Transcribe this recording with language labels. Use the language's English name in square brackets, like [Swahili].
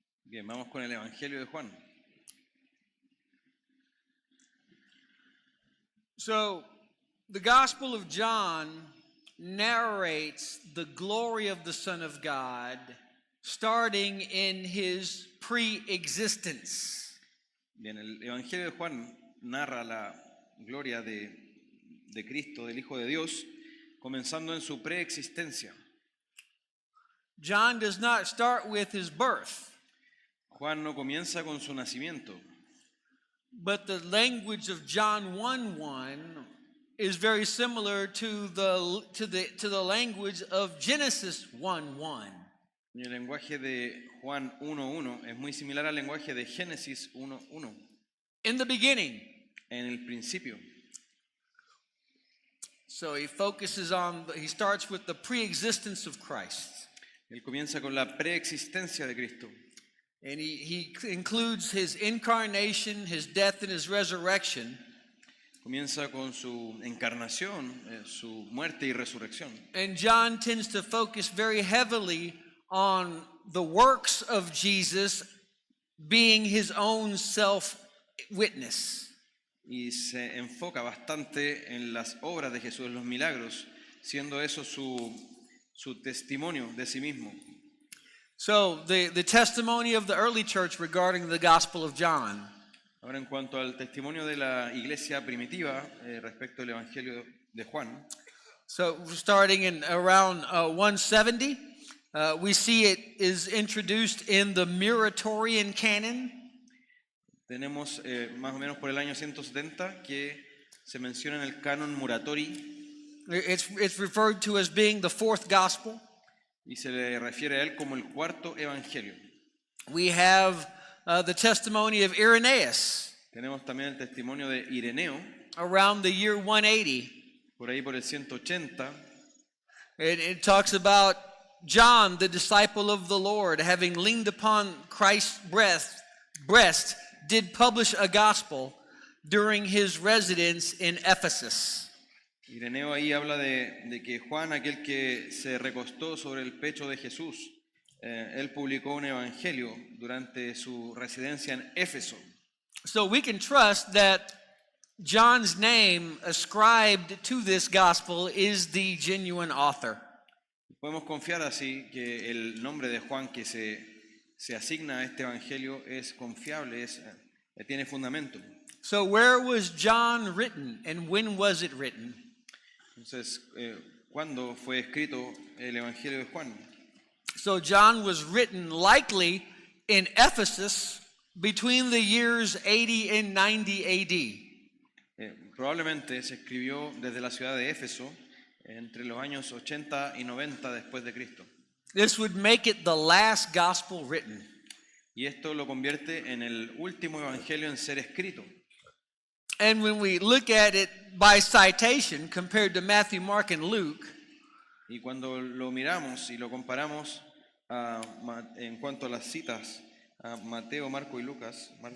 [Spanish] Bien, vamos con el Evangelio de Juan. [English] So, the Gospel of John narrates the glory of the Son of God starting in his pre-existence. [Spanish] Bien, el Evangelio de Juan narra la gloria de Cristo, del Hijo de Dios, comenzando en su preexistencia. [English] John does not start with his birth, [Spanish] Juan no comienza con su nacimiento, [English] but the language of John 1:1 is very similar to the language of Genesis 1:1. [Spanish] y el lenguaje de Juan 1:1 es muy similar al lenguaje de Génesis 1:1. [English] In the beginning. [Spanish] En el principio. [English] So he starts with the pre-existence of Christ. [Spanish] Él comienza con la preexistencia de Cristo. [English] And he includes his incarnation, his death, and his resurrection. [Spanish] Comienza con su encarnación, su muerte y resurrección. [English] And John tends to focus very heavily on the works of Jesus being his own self-witness. [Spanish] Y se enfoca bastante en las obras de Jesús, en los milagros, siendo eso su testimonio de sí mismo. [English] So the testimony of the early church regarding the Gospel of John. [Spanish] Ahora, en cuanto al testimonio de la iglesia primitiva respecto al Evangelio de Juan, [English] so starting in around 170, we see it is introduced in the Muratorian canon. [Spanish] tenemos más o menos por el año 170 que se menciona en el canon Muratori. [English] It's referred to as being the fourth gospel. [Spanish] Y se le refiere a él como el cuarto evangelio. [English] We have the testimony of Irenaeus. [Spanish] Tenemos también el testimonio de Ireneo, [English] around the year 180. [Spanish] por ahí por el 180. [English] It talks about John, the disciple of the Lord, having leaned upon Christ's breast, did publish a gospel during his residence in Ephesus. [Spanish] Ireneo ahí habla de que Juan, aquel que se recostó sobre el pecho de Jesús, él publicó un evangelio durante su residencia en Éfeso. [English] So we can trust that John's name ascribed to this gospel is the genuine author. [Spanish] Podemos confiar así que el nombre de Juan que se asigna a este evangelio es confiable, tiene fundamento. [English] So where was John written and when was it written? [Spanish] Entonces, ¿cuándo fue escrito el evangelio de Juan? [English] So John was written likely in Ephesus between the years 80 and 90 AD. [Spanish] Probablemente se escribió desde la ciudad de Éfeso entre los años 80 y 90 después de Cristo. [English] This would make it the last gospel written. [Spanish] Y esto lo convierte en el último evangelio en ser escrito. [English] And when we look at it by citation compared to Matthew, Mark, and Luke, [Spanish] y cuando lo miramos y lo comparamos en cuanto a las citas a Mateo, Marcos y Lucas,